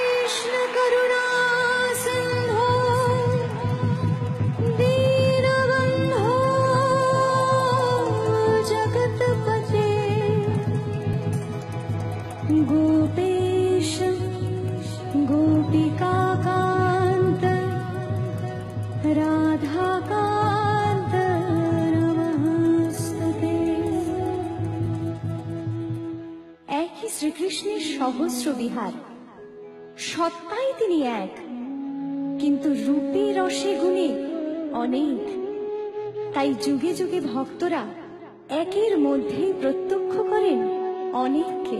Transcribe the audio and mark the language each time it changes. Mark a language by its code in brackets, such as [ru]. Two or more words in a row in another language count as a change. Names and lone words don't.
[sa] कृष्ण करुणा सिंधु दीनबंधो जगतपते गोपेश गोपिकाकान्त राधाकान्त नमस्ते। [bn] একই শ্রীকৃষ্ণের সহস্র বিহার, সত্তাই তিনি এক, কিন্তু রূপে রসে গুণে অনেক। তাই যুগে যুগে ভক্তরা একের মধ্যেই প্রত্যক্ষ করেন অনেককে।